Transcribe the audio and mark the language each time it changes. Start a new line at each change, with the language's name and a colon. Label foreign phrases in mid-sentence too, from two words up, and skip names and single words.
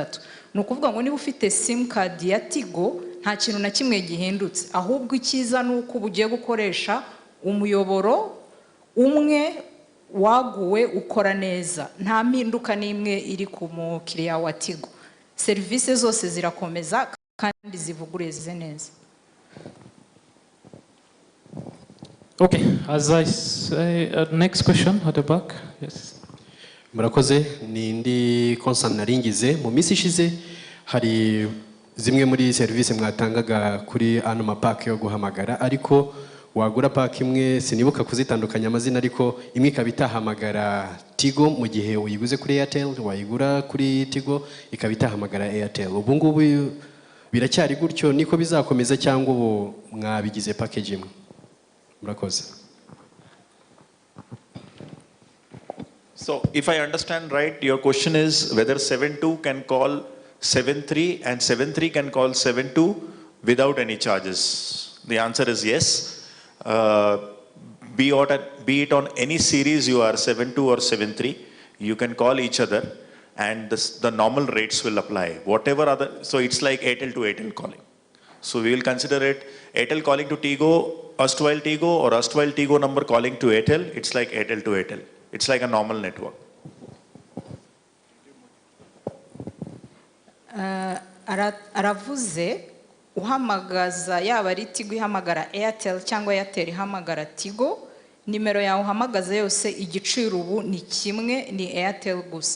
Kinyarwanda: Ni ukuvuga ngo niba ufite
English: sim card
Kinyarwanda: ya Tigo nta kintu na kimwe gihindutse, ahubwo ikiza ni uko ugiye gukoresha umuyoboro umwe waguwe ukora neza. Nta mpinduka n'imwe iri ku mukiriya wa Tigo. Service zose zirakomeza kandi zivuguruye neza.
English: Okay, as I say, next question at the back. Yes.
Kinyarwanda: Murakoze, ni ndi concern naringize mu minsi ishize hari zimwe muri service mwatangaga kuri ano mapack yo guhamagara, ariko wagura pack imwe sinibuka kuzitandukanya amazina, ariko imwe ikaba itahamagara Tigo mu gihe uyiguze kuri Airtel, wayigura kuri Tigo ikaba itahamagara Airtel. Ubu ngubu biracyari gutyo, niko bizakomeza cyangwa ubu mwabigize package imwe? Murakoze.
English: So if I understand right, your question is whether 72 can call 73 and 73 can call 72 without any charges. The answer is yes. Be it on any series you are, 72 or 73, you can call each other and the normal rates will apply. Whatever other, so it's like Airtel to Airtel calling. So we will consider it Airtel calling to Tigo, erstwhile Tigo, or erstwhile Tigo number calling to Airtel. It's like Airtel to Airtel. It's like a normal network.
Kinyarwanda: Aravuze uhamagaza yaba ari Tigo ihamagara Airtel cyangwa Airtel ihamagara Tigo nimero yawe uhamagaza yose igiciro ubu ni kimwe, ni Airtel gusa.